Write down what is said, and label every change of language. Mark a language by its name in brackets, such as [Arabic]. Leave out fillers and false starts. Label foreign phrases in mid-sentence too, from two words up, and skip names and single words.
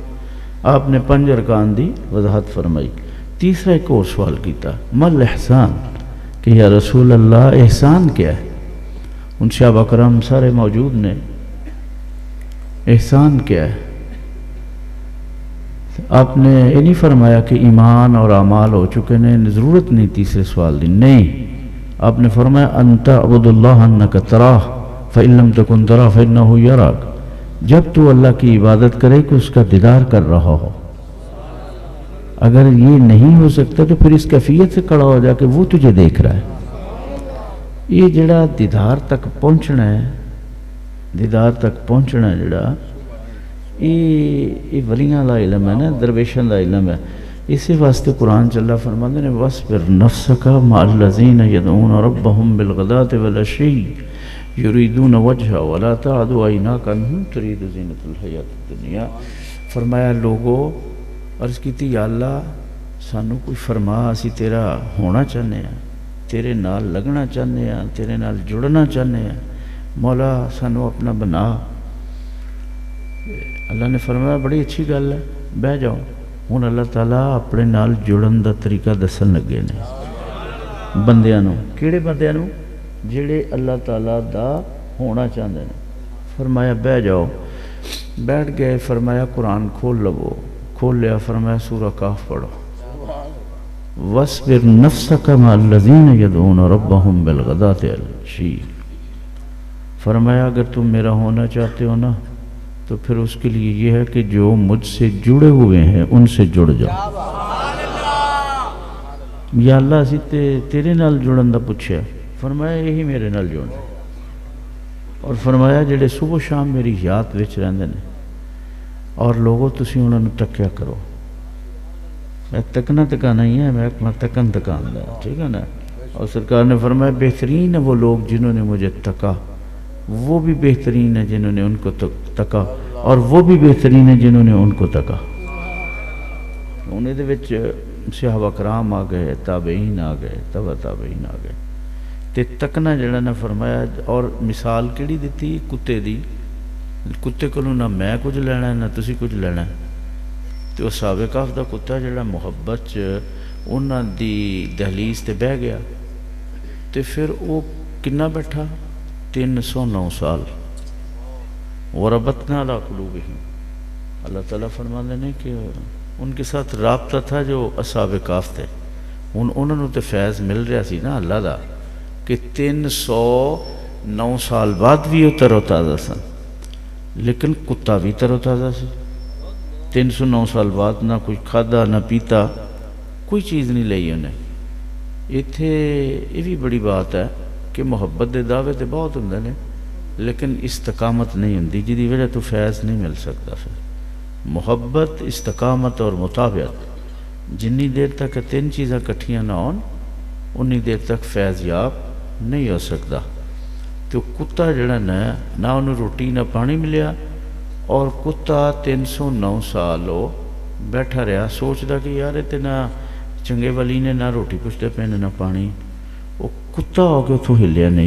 [Punjabi] آپ نے 5 ارکان دی وضاحت فرمائی۔ تیسرا ایک اور سوال کیتا مل احسان، کہ [Arabic] یا رسول اللہ [Punjabi] احسان کیا ہے؟ ان صحابہ کرام سارے موجود نے، احسان کیا ہے؟ [Urdu] آپ نے یہ نہیں فرمایا کہ ایمان اور اعمال ہو چکے نے، ضرورت نہیں تیسرے سوال دی، نہیں، آپ نے فرمایا [Arabic] انت عبد اللہ انک تراہ فإن لم تکن تراہ فإنہ یراک، [Urdu] جب تو اللہ کی عبادت کرے کہ اس کا دیدار کر رہا ہو۔ اگر یہ نہیں ہو سکتا تو پھر اس کیفیت سے کھڑا ہو جا کہ وہ تجھے دیکھ رہا ہے۔ [Punjabi] یہ جڑا دیدار تک پہنچنا ہے، دیدار تک پہنچنا ہے جڑا، یہ ولیاں دا علم ہے نا، درویشان دا علم ہے۔ اسی واسطے قرآن چ اللہ فرماتے ہیں [Arabic] وَاصْبِرْ نَفْسَكَ مَعَ الَّذِينَ يَدْعُونَ رَبَّهُمْ بِالْغَدَاةِ وَالْعَشِيِّ يُرِيدُونَ وَجْهَهُ وَلَا تَعْدُ عَيْنَاكَ عَنْهُمْ تُرِيدُ زِينَةَ الْحَيَاةِ الدُّنْيَا۔ [Punjabi] فرمایا لوگو، عرض کی تھی یا اللہ سانو کوئی فرما، اسی تیرا ہونا چاہنے ہیں، تیرے نال لگنا چاہنے ہیں، تیرے نال جڑنا چاہنے ہیں، مولا سانو اپنا بنا۔ اللہ نے فرمایا بڑی اچھی گل ہے، بہ جاؤ۔ ہوں اللہ تعالیٰ اپنے نال جڑن دا طریقہ دسن لگے نے بندیاں نو۔ کیڑے بندیاں نو؟ جڑے اللہ تعالیٰ دا ہونا چاہتے ہیں۔ [Urdu] فرمایا بہ جاؤ۔ بیٹھ گئے، فرمایا قرآن کھول لو، کھول لیا، فرمایا سورہ کہف پڑھو، [Arabic] وَاصْبِرْ نَفْسَكَ مَعَ الَّذِينَ يَدْعُونَ رَبَّهُمْ بِالْغَدَاةِ وَالْعَشِيِّ۔ [Urdu] فرمایا اگر تم میرا ہونا چاہتے ہو نا تو پھر اس کے لیے یہ ہے کہ جو مجھ سے جڑے ہوئے ہیں ان سے جڑ جاؤ۔ [Punjabi] یا اللہ اسی تیرے نال جڑن دا پوچھیا، فرمایا یہی میرے نال جڑنا، اور فرمایا جڑے صبح شام میری یاد وچ رہندے نے، اور لوگوں تسی انہوں نے تکیا کرو۔ میں تکنا تکانا ہی ہے، میں تکن تکان دا، ٹھیک ہے نا۔ [Urdu] اور سرکار نے فرمایا بہترین ہے وہ لوگ جنہوں نے مجھے تکا، وہ بھی بہترین ہے جنہوں نے ان کو تکا، اور وہ بھی بہترین ہے جنہوں نے ان کو تکا۔ [Punjabi] انہیں دے وچ صحابہ کرام آ گئے، تابعین آ گئے، تبع تابعین آ گئے، تے تکنا جڑا نہ فرمایا۔ اور مثال کیڑی دیتی؟ کتے دی، کتے کولوں نہ میں کچھ لینا ہے نہ تسی کچھ لینا ہے، تو اصحاب کہف دا کتا جڑا محبت چ انہاں دی دہلیز تے بہ گیا، تے پھر وہ کنا بیٹھا؟ 309 سال۔ [Arabic] وَرَبَطْنَا عَلَىٰ قُلُوبِهِمْ، [Punjabi] اللہ تعالیٰ فرماتے ہیں کہ ان کے ساتھ رابطہ تھا جو اصحاب کہف تھے، انہوں نے تو فیض مل رہا سی نا اللہ دا، کہ 309 سال بعد بھی وہ تر و تازہ سن، لیکن کتا بھی تر و تازہ سی۔ 309 سال بعد نہ کچھ کھادا نہ پیتا، کوئی چیز نہیں لئی انہیں۔ اتھے یہ بھی بڑی بات ہے کہ محبت دے دعوے تے بہت ہوندے نے، لیکن استقامت نہیں ہوندی، جدی وجہ تو فیض نہیں مل سکتا۔ پھر محبت، استقامت اور مطابعت، جنی دیر تک تین چیزاں کٹھیاں نہ ہون انی دیر تک فیض یاب نہیں ہو سکتا۔ تو کتا جڑا نہ انہوں روٹی نہ پانی ملیا، اور کتا 309 سال وہ بیٹھا رہا سوچدا کہ یار تے نہ چنگے ولی نے نہ روٹی پوچھتے پے نہ پانی، وہ کتا ہو کے اتھوں ہلیا نہیں۔